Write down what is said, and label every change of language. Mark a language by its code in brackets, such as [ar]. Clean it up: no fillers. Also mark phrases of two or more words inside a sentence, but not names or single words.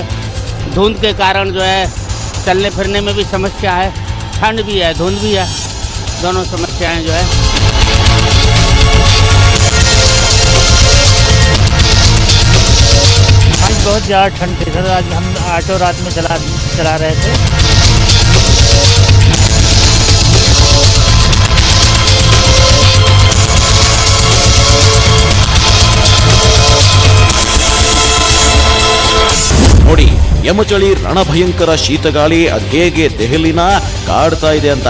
[hi] धुंध के कारण जो है चलने फिरने में भी समस्या है. ठंड भी है, धुंध भी है, दोनों समस्याएं जो है. आज बहुत ज़्यादा ठंड थी सर. आज हम ऑटो रात में चला रहे थे. [kn] ನೋಡಿ, ಯಮಚಳಿ ರಣಭಯಂಕರ ಶೀತಗಾಳಿ ಅದೇಗೆ ದೆಹಲಿನ ಕಾಡ್ತಾ ಇದೆ ಅಂತ.